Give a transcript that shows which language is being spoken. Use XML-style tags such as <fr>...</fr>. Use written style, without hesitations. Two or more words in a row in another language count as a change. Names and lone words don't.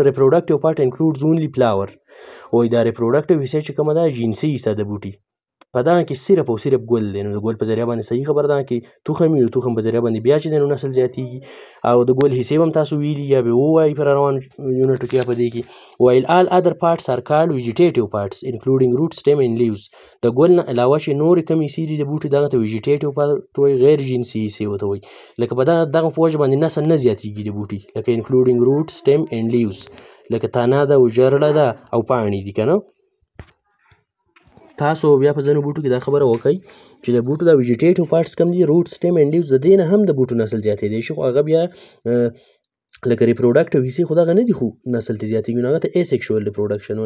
<en>reproductive part includes only flower.</en> <ps>وایي دا ریپروډکټیو حصه چې کومه ده جنسي حصه د بوټي. په دغه کې صرف او صرف ګل دی. نو د ګل په ذریعه باندې صحیح خبره ده چې تخم وي، نو تخم په ذریعه باندې بیا چې دی نو نسل زیاتېږي. او د ګل حصې به هم تاسو ویلي یا به ووایي په روانو یونټو کې یا په دې کې.</ps> <en>while all other parts are called vegetative parts including root, stem and leaves.</en> <ps>د ګل نه علاوه چې نورې کومې حصې دي د بوټي دغه ته</ps> <en>vegetative part</en> <ps>وایي، غیر جنسي حصې ورته وایي. لکه په دغه په وجه باندې نسل نه زیاتېږي د بوټي، لکه</ps> <en>including root, stem and leaves،</en> <ps>لکه تنه ده او جرړه ده او پاڼې دي که نه. تاسو بیا په ځینو بوټو کې دا خبره وکړئ چې د بوټو دا</ps> <en>vegetative parts</en> <ps>کم دي،</ps> <en>root, stem and leaves,</en> <ps>د دې نه هم د بوټو نسل زیاتېدی شي، خو هغه بیا لکه ریپروډکټیو حصې خو دغه نه دي، خو نسل ترې زیاتېږي، نو هغه ته</ps> <en>asexual reproduction</en> <ps>وایي.</ps>